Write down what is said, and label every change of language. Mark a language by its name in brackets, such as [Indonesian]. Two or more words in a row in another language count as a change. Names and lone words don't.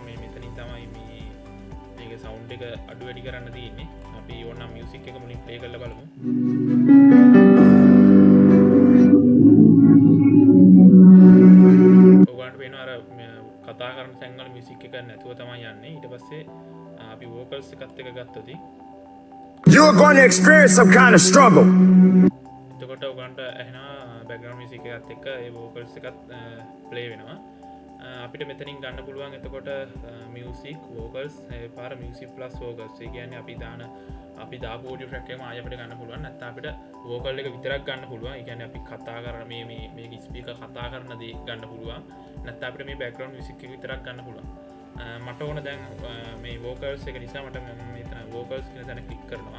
[Sinhala] මේ මෙතනින් තමයි මේක sound එක අඩු වැඩි කරන්න තියෙන්නේ. අපි ඕන music එක මුලින් play කරලා බලමු. කතා කරන තැන්වල මියුසික් එක නැතුව තමයි යන්නේ. ඊට පස්සේ අපි vocals එකත් එක ගත්තොත් [English] you are going to experience some kind of struggle. [Sinhala] එතකොට ඔයගන්ට ඇහෙනවා [English] background music [Sinhala] එකත් එක්ක ඒ vocals එකත් play වෙනවා. අපිට මෙතනින් ගන්න පුළුවන් එතකොට [English] music vocals [Sinhala] පාර [English] music plus vocals. [Sinhala] ඒ කියන්නේ අපි දාපු [English] audio track [Sinhala] එකම ආයෙ අපිට ගන්න පුළුවන්. නැත්නම් අපිට vocal එක විතරක් ගන්න පුළුවන්. ඒ කියන්නේ අපි කතා කරන මේ ස්පීකර් කතා කරන දේ ගන්න පුළුවන්. නැත්නම් අපිට මේ [English] background music [Sinhala] එක විතරක් ගන්න පුළුවන්. මට ඕන දැන් මේ vocals එක නිසා මට මෙතන vocals කියන තැන ක්ලික් කරනවා.